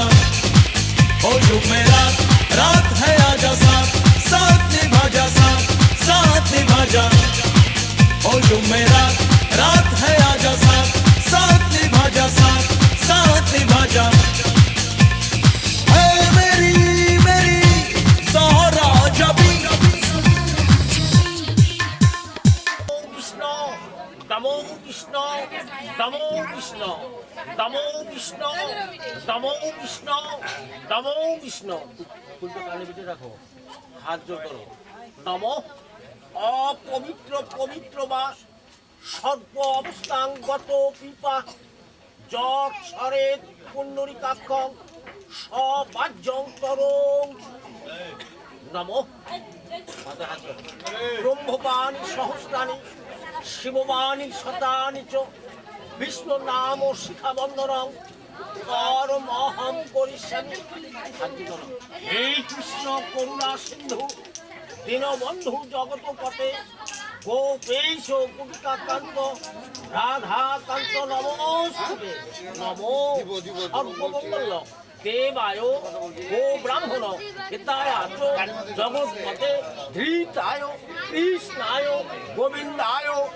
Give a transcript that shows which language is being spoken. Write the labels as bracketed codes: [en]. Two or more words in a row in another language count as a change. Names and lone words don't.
[hi] ओ जो मेरा रात है आजा साथ, साथ निभा जा, साथ निभा जा। ओ जो मेरा रात है आजा साथ, साथ निभा जा, साथ निभा जा। ऐ मेरी ज़हरा जबी, [sa] কৃষ্ণ দামো কৃষ্ণ দামো কৃষ্ণ দামো কৃষ্ণ দামো কৃষ্ণ দামো কৃষ্ণ। [bn] ফুলটা কানে পিঠে রাখো, হাত জোর করো। [sa] নমো অপবিত্র পবিত্র বা সর্ব অবস্থাঙ্গত কৃপা যৎ স্বরেত পুণ্ডরিকাক্ষং সবাজ্যং তরং। নমো ব্রহ্মবাণী সহস্রাণী শিববাণী শতানি চ বিষ্ণু নাম শিখাবন্ধনং কর্মহং করিষ্যামি। হে কৃষ্ণ করুণা সিন্ধু দীনবন্ধু জগৎপতে গোপেশ গোপিকাকান্ত রাধাকান্ত নমস্তুতে। নমো সর্বমঙ্গল দেবায় গো ব্রাহ্মণ হিতায় জগৎপতে ধৃতায় কৃষ্ণায় গোবিন্দায়।